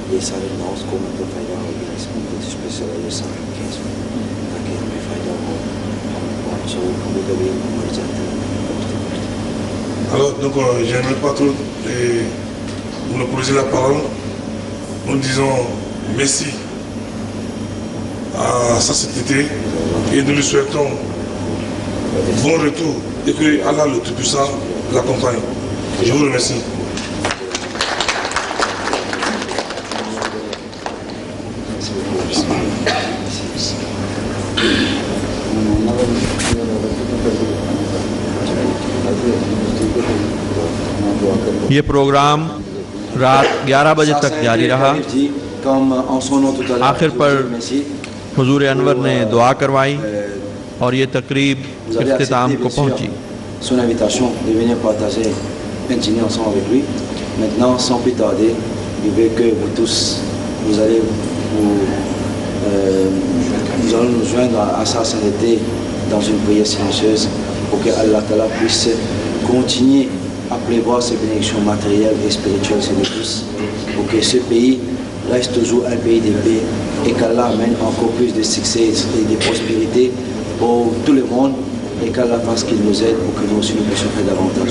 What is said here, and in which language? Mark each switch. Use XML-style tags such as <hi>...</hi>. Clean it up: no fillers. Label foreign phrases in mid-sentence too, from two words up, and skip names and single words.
<fr>Alors, donc, j'aimerais pas trop monopoliser la parole. Nous disons merci à sa société et nous lui souhaitons bon retour et que Allah le Tout-Puissant l'accompagne. Je vous remercie.</fr> <ur>یہ پروگرام رات 11 بجے تک جاری رہا. آخر پر حضور انور نے دعا کروائی اور یہ تقریب اختتام کو پہنچی.</ur> <fr>Son invitation de venir partager un dîner ensemble avec lui. Maintenant, sans plus tarder, je veux que vous tous, nous allons nous joindre à sa sainteté dans une prière silencieuse pour que</fr> <ar>الله تعالى</ar> <fr>puisse continuer à prévoir ses bénédictions matérielles et spirituelles sur nous tous, pour que ce pays reste toujours un pays de paix et qu'Allah amène encore plus de succès et de prospérité pour tout le monde et qu'Allah fasse qu'il nous aide pour que nous aussi nous puissions faire davantage.</fr>